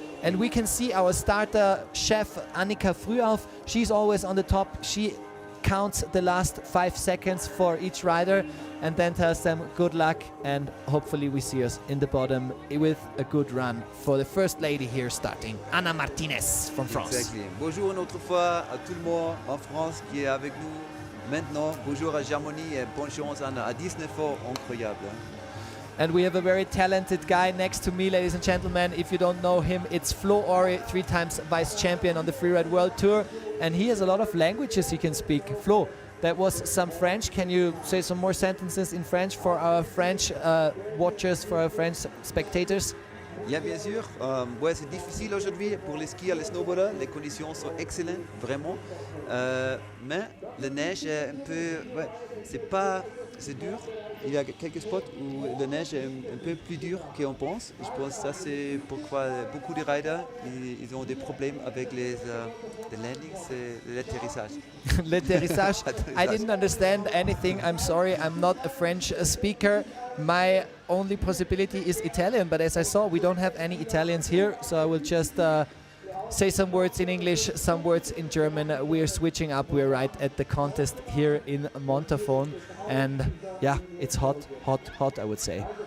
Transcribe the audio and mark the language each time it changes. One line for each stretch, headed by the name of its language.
English: And we can see our starter chef Annika Frühauf. She's always on the top. She counts the last 5 seconds for each rider and then tells them good luck, and hopefully we see us in the bottom with a good run for the first lady here starting, Anna Martinez from France. Exactly.
French: Bonjour une autre fois à tout le monde en France qui est avec nous maintenant. Bonjour à Germany et bonne chance à 19 incroyable.
English: And we have a very talented guy next to me, ladies and gentlemen. If you don't know him, it's Flo Ori, 3 times vice champion on the Freeride World Tour. And he has a lot of languages he can speak. Flo, that was some French. Can you say some more sentences in French for our French watchers, for our French spectators?
French: Yeah, bien sûr. Ouais, c'est difficile aujourd'hui pour les skieurs, les snowboarders. Les conditions sont excellentes, vraiment. Mais la neige est un peu... Ouais, c'est dur. il y a quelques spots où la neige est un peu plus dure qu'on pense. Je pense que ça c'est pourquoi beaucoup de riders ils ont des problèmes avec les landings et l'atterrissage. L'atterrissage.
English: I didn't understand anything. I'm sorry. I'm not a French speaker. My only possibility is Italian, but as I saw, we don't have any Italians here, so I will just say some words in English, some words in German. We are switching up. We're right at the contest here in Montafon, and yeah, it's hot, hot, hot, I would say.